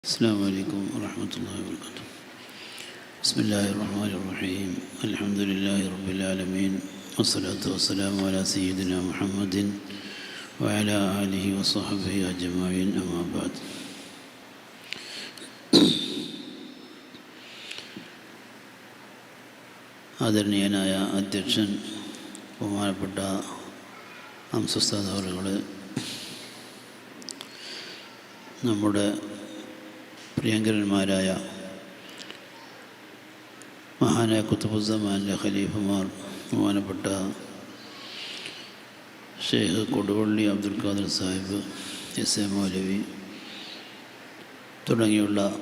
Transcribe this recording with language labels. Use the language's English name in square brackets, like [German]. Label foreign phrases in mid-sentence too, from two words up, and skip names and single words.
[Arabic] السلام عليكم ورحمة الله وبركاته. بسم الله الرحمن الرحيم. الحمد لله رب العالمين، والصلاة والسلام على سيدنا محمد وعلى آله وصحبه أجمعين، أما بعد. [Malayalam] ആദരണീയനായ അധ്യക്ഷൻ, ബഹുമാനപ്പെട്ട അംസുസ്താദ് അവറുകൾ, നമ്മുടെ പ്രിയങ്കരന്മാരായ മഹാനായ ഖുത്ബുസ്സമാനിലെ ഖലീഫമാർ, ബഹുമാനപ്പെട്ട ഷെയ്ഖ് കൊടുവള്ളി അബ്ദുൽ ഖാദർ സാഹിബ്, എസ് എ മൗലവി തുടങ്ങിയുള്ള